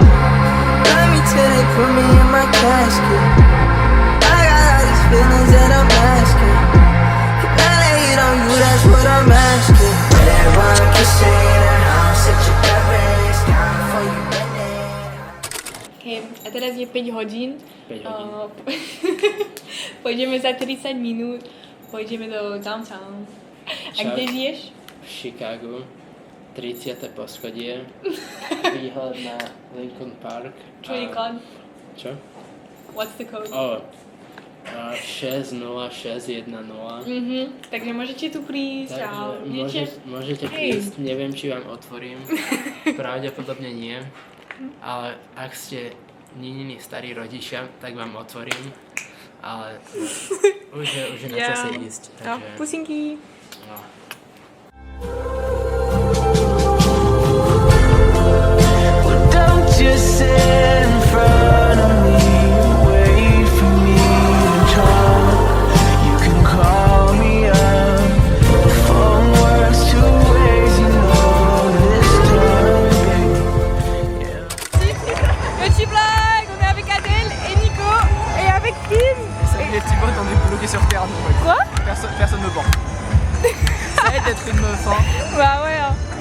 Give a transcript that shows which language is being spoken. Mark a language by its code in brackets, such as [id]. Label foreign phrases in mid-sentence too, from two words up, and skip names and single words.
[en] Love me till they put me in my casket. I got all these feelings that I'm asking. I'm asking, everyone kissing and I'll set you terrace down before you bend it. [sk] Okay, a teraz je 5 hodín. 5 hodín. Pôjdeme za 30 minút, pôjdeme do downtown. A kde žiješ? V Chicagu, 30. poschodie, výhľad na Lincoln Park. Čo je kód? Čo? [en] What's the code? 60610. [sk] Takže môžete tu prísť a môžete prísť, neviem, či vám otvorím, pravdepodobne nie, ale ak ste Nininy starí rodičia, tak vám otvorím, ale už je na čase ísť. Takže, pusinky. No. [en] Well, don't just sit in front of me, wait for me to talk. You can call me up, the phone works 2 ways, you know this time, baby. [fr] Petit blague, on est avec Adèle et Nico et avec Finn. Salut les petits bots, on est bloqués sur Terre. Donc, Quoi? Personne me vend. Ça aide d'être une meuf, hein. Bah ouais. Hein.